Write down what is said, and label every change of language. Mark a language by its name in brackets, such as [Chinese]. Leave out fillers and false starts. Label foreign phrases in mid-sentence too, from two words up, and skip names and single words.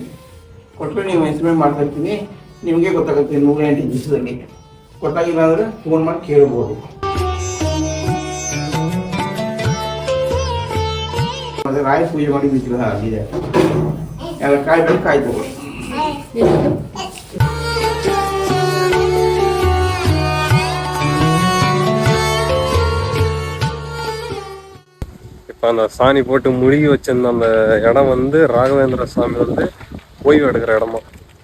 [Kannada] ಕೊಟ್ಟರೆ ನೀವು ಹೆಸರು ಮೇಲೆ ಮಾಡ್ತಾ ಇರ್ತೀವಿ. ನಿಮಗೆ ಗೊತ್ತಾಗುತ್ತೆ 108 ದಿವಸದಲ್ಲಿ. ಗೊತ್ತಾಗಿಲ್ಲ ಅಂದರೆ ಫೋನ್ ಮಾಡಿ ಕೇಳ್ಬೋದು. ಮತ್ತೆ ರಾಯ ಪೂಜೆ ಮಾಡಿ ವಿಗ್ರಹ ಆಗಿದೆ. ಎಲ್ಲ ಕಾಯಿ ಬೇಕು, ಕಾಯಿ ತಗೊಳ್ಳಿ. [Tamil] இப்போ அந்த சாணி போட்டு முழுகி வச்சிருந்த அந்த இடம் வந்து ராகவேந்திர சுவாமி வந்து ஓய்வு எடுக்கிற இடமா.